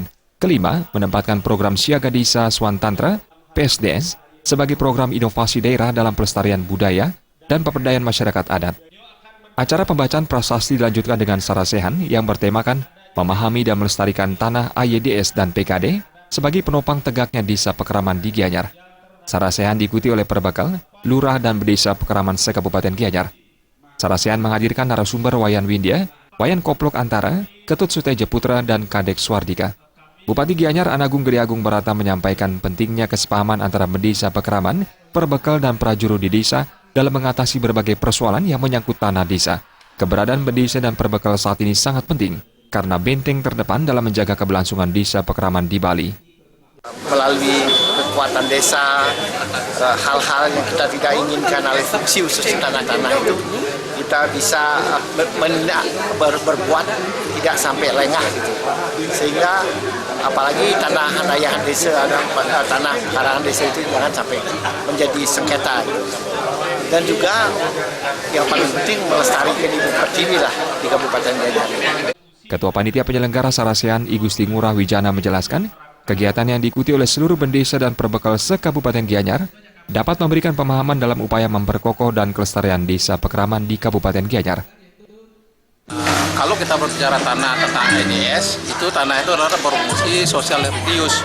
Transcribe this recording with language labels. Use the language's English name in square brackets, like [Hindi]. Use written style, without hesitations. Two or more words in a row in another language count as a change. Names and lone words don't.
[Indonesian] Kelima, menempatkan program Siaga Desa Swantantra (PSDS) sebagai program inovasi daerah dalam pelestarian budaya dan pemberdayaan masyarakat adat. Acara pembacaan prasasti dilanjutkan dengan sarasehan yang bertemakan memahami dan melestarikan tanah AYDS dan PKD sebagai penopang tegaknya Desa Pekraman di Gianyar. Sarasehan diikuti oleh Perbekal, Lurah dan Desa Pekraman se-Kabupaten Gianyar. Sarasehan menghadirkan narasumber Wayan Windia, Wayan Koplok Antara, Ketut Suteja Putra, dan Kadek Swardika. Bupati Gianyar Anagung Gede Agung Barata menyampaikan pentingnya kesepahaman antara Desa Pekraman, Perbekal, dan prajurut di desa dalam mengatasi berbagai persoalan yang menyangkut tanah desa. Keberadaan Desa dan Perbekal saat ini sangat penting, karena benteng terdepan dalam menjaga keberlangsungan Desa Pekraman di Bali. Melalui kekuatan desa, hal-hal yang kita tidak inginkan oleh fungsi khusus tanah-tanah itu, kita bisa berbuat tidak sampai lengah gitu. Sehingga apalagi tanah ayahan desa, tanah karangan desa itu jangan sampai menjadi sengketa gitu. Dan juga yang paling penting melestarikan ibu pertiwi lah di Kabupaten Gianyar. Ketua Panitia Penyelenggara Sarasehan I Gusti Ngurah Wijana menjelaskan, kegiatan yang diikuti oleh seluruh Bendesa dan Perbekal se-Kabupaten Gianyar dapat memberikan pemahaman dalam upaya memperkokoh dan kelestarian Desa Pekraman di Kabupaten Gianyar. Kalau kita berbicara tanah tentang AYDS, itu tanah itu adalah berfungsi sosial religius.